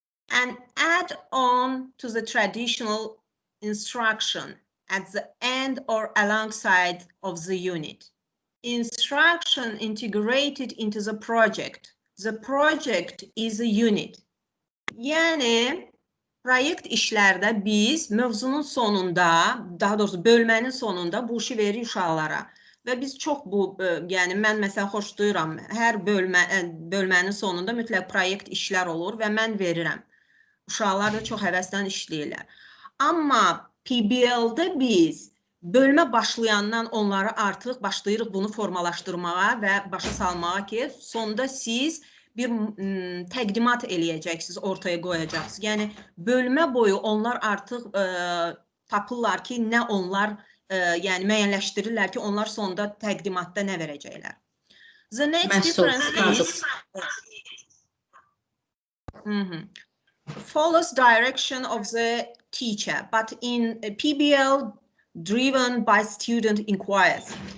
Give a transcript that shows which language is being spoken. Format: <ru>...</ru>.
<en>And add on to the traditional instruction at the end or alongside of the unit. Instruction integrated into the project. The project is a unit.</en> <az>Yani proyekt işlərdə biz mövzunun sonunda, daha doğrusu bölmənin sonunda bu işi veririk uşaqlara. Və biz çox bu, yəni mən məsələn xoşlayıram, hər bölmənin sonunda mütləq proyekt işlər olur və mən verirəm. Uşaqlar da çox həvəsdən işləyirlər. Amma PBL-də biz bölmə başlayandan onları artıq başlayırıq bunu formalaşdırmağa və başa salmağa ki, sonda siz bir təqdimat eləyəcəksiniz, ortaya qoyacaqsınız. Yəni, bölmə boyu onlar artıq tapırlar ki, nə onlar, yəni müəyyənləşdirirlər ki, onlar sonda təqdimatda nə verəcəklər.</az> <en>The next difference is follows direction of the teacher, but in PBL driven by student inquiries.</en>